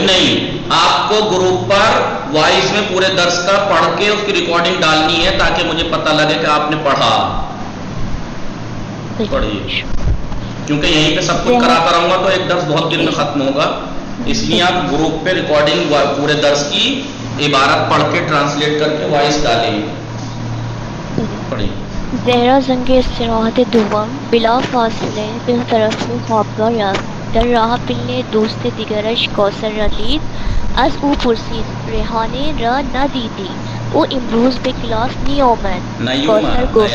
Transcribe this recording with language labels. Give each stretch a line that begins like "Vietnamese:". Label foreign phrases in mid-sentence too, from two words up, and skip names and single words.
Urdu: نہیں، آپ کو گروپ پر وائس میں پورے درس کا پڑھ کے اس کی ریکارڈنگ ڈالنی ہے تاکہ مجھے پتہ لگے کہ آپ نے پڑھا. پڑھیے، کیونکہ یہیں پہ سب کچھ کراتا رہوں گا تو ایک درس بہت دن میں ختم ہوگا، اس لیے آپ گروپ پہ ریکارڈنگ پورے درس کی عبارت پڑھ کے ٹرانسلیٹ کر کے وائس ڈالیں. پڑھیے.
Persian: زهرا زنگ استراحت دوم بلا فاصله به طرف خوابگاه رفت. در راه پله دوست دیگرش کوثر را دید. از او پرسید ریحانه را ندیدی؟ او امروز به کلاس نیامد.